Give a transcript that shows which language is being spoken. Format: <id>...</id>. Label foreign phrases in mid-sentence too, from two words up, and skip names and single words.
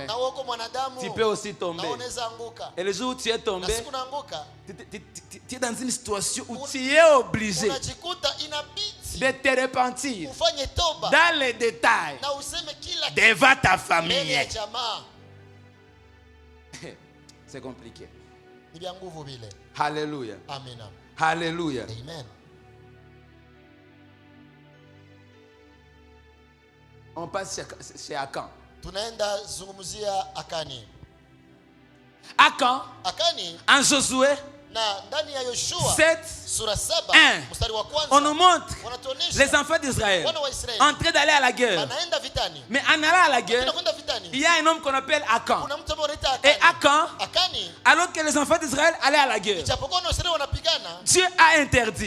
<sw>na wewe uko mwanadamu,</sw> <fr>Tu peux aussi</fr> <sw>na</sw> <fr>tomber.</fr> <sw>unaweza anguka.</sw> <fr>Et le jour où tu es</fr> <sw>Na</sw> <fr>tombé,</fr> <sw>siku naanguka</sw> <fr>tu es dans une situation où tu es obligé</fr> <sw>unajikuta inabidi</sw> <fr>de te repentir</fr> <sw>ufanye toba</sw> <fr>dans les détails</fr> <sw>na useme kila kitu</sw> <fr>devant ta</fr> <sw>mbele</sw> <fr>famille.</fr> <sw>ya jamaa.</sw> <fr>C'est compliqué.</fr> <sw>Ni vya nguvu vile.</sw> <fr>Alléluia.</fr> <sw>Amina.</sw> <fr>Alléluia.</fr> <sw>Amen.</sw> <fr>On passe chez Akan.</fr> <sw>Tunaenda zungumzia Akani.</sw> <fr>Akan,</fr> <sw>Akani</sw> <fr>en Josué, 7, 1. On nous montre les enfants d'Israël en train d'aller à la guerre. Mais en allant à la guerre, il y a un homme qu'on appelle Akan. Et Akan, alors que les enfants d'Israël allaient à la guerre, Dieu a interdit.</fr>